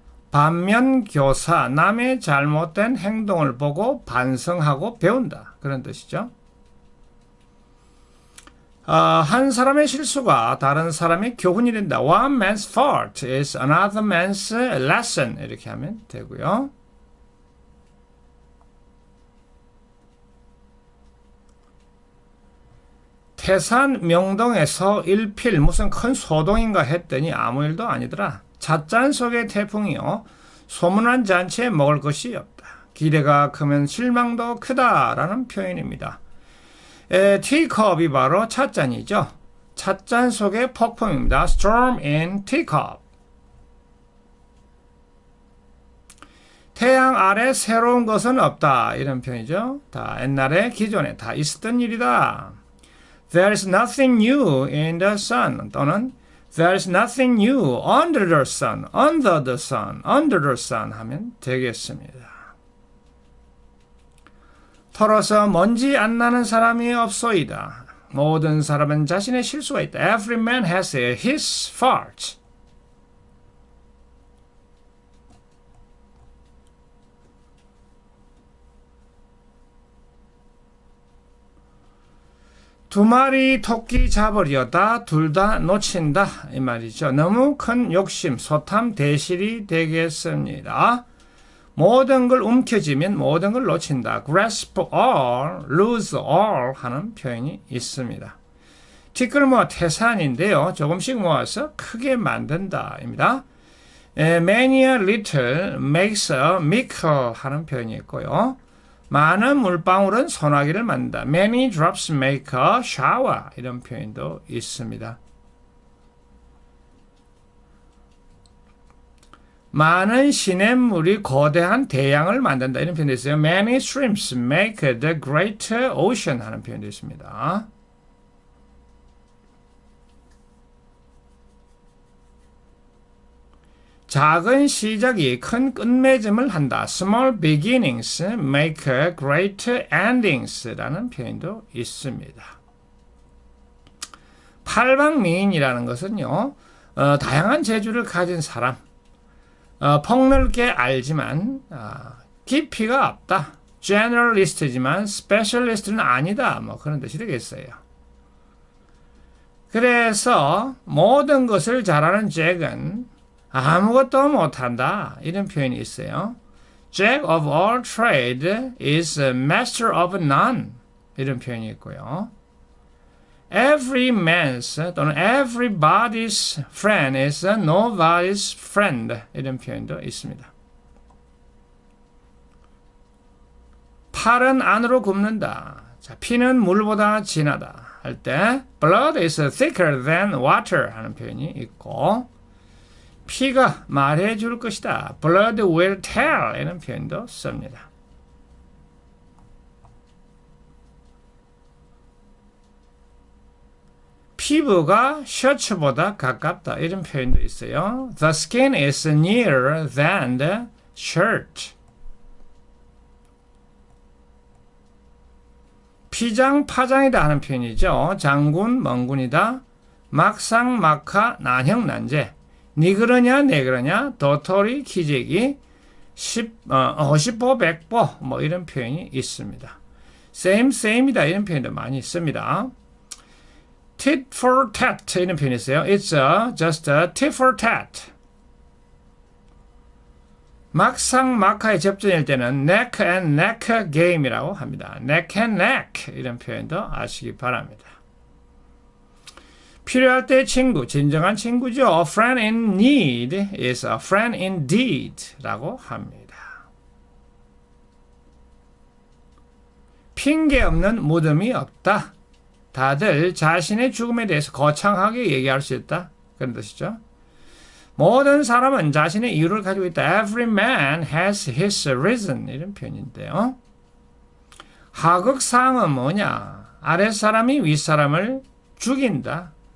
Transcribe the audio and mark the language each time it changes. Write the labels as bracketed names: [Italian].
[Korean] 반면교사, 남의 잘못된 행동을 보고 반성하고 배운다. 그런 뜻이죠. 한 사람의 실수가 다른 사람의 교훈이 된다. [English] One man's fault is another man's lesson. [Korean] 이렇게 하면 되고요. 태산 명동에서 일필 무슨 큰 소동인가 했더니 아무 일도 아니더라. 찻잔 속의 태풍이요. 소문난 잔치에 먹을 것이 없다. 기대가 크면 실망도 크다라는 표현입니다. 티컵이 바로 찻잔이죠. 찻잔 속의 폭풍입니다. [English] Storm in teacup. [Korean] 태양 아래 새로운 것은 없다. 이런 표현이죠. 다 옛날에 기존에 다 있었던 일이다. [English] There's nothing new in the sun 또는 There's nothing new under the sun, under the sun, under the sun [Korean] 하면 되겠습니다. 털어서 먼지 안 나는 사람이 없소이다. 모든 사람은 자신의 실수가 있다. [English] Every man has his fault. [Korean] 두 마리 토끼 잡으려다 둘 다 놓친다 이 말이죠. 너무 큰 욕심, 소탐, 대실이 되겠습니다. 모든 걸 움켜쥐면 모든 걸 놓친다. [English] grasp all, lose all [Korean] 하는 표현이 있습니다. 티끌 모아 태산인데요. 조금씩 모아서 크게 만든다 입니다. [English] Many a little makes a mickle [Korean] 하는 표현이 있고요. 많은 물방울은 소나기를 만든다. [English] Many drops make a shower. [Korean] 이런 표현도 있습니다. 많은 시냇물이 거대한 대양을 만든다. 이런 표현도 있어요. [English] Many streams make the great ocean 하는 표현도 있습니다. [Korean] 작은 시작이 큰 끝맺음을 한다. [English] Small beginnings make great endings라는 [Korean] 표현도 있습니다. 팔방미인이라는 것은요, 다양한 재주를 가진 사람, 폭넓게 알지만 깊이가 없다. generalist지만 specialist는 아니다. 뭐 그런 뜻이 되겠어요. 그래서 모든 것을 잘하는 잭은 아무것도 못한다. 이런 표현이 있어요. [English] Jack of all trade is a master of none. [Korean] 이런 표현이 있고요. [English] Every man's 또는 everybody's friend is nobody's friend. [Korean] 이런 표현도 있습니다. 팔은 안으로 굽는다. 자, 피는 물보다 진하다. 할 때 [English] blood is thicker than water [Korean] 하는 표현이 있고 피가 말해줄 것이다. [English] Blood will tell [Korean] 이런 표현도 씁니다. 피부가 셔츠보다 가깝다. 이런 표현도 있어요. [English] The skin is nearer than the shirt. [Korean] 피장파장이다 하는 표현이죠. 장군, 멍군이다. 막상막하, 난형난제. 니 그러냐, 내 그러냐, 도토리, 기재기, 허시보, 백보, 뭐 이런 표현이 있습니다. same이다 이런 표현도 많이 씁니다. [English] tit for tat [Korean] 이런 표현이 있어요. [English] It's just a tit for tat. [Korean] 막상막하의 접전일 때는 [English] neck and neck game [Korean] 이라고 합니다. [English] neck and neck [Korean] 이런 표현도 아시기 바랍니다. 필요할 때 친구, 진정한 친구죠. [English] A friend in need is a friend indeed [Korean] 라고 합니다. 핑계 없는 무덤이 없다. 다들 자신의 죽음에 대해서 거창하게 얘기할 수 있다. 그런 뜻이죠. 모든 사람은 자신의 이유를 가지고 있다. [English] Every man has his reason. [Korean] 이런 표현인데요. 하극상은 뭐냐? 아랫사람이 윗사람을 죽인다.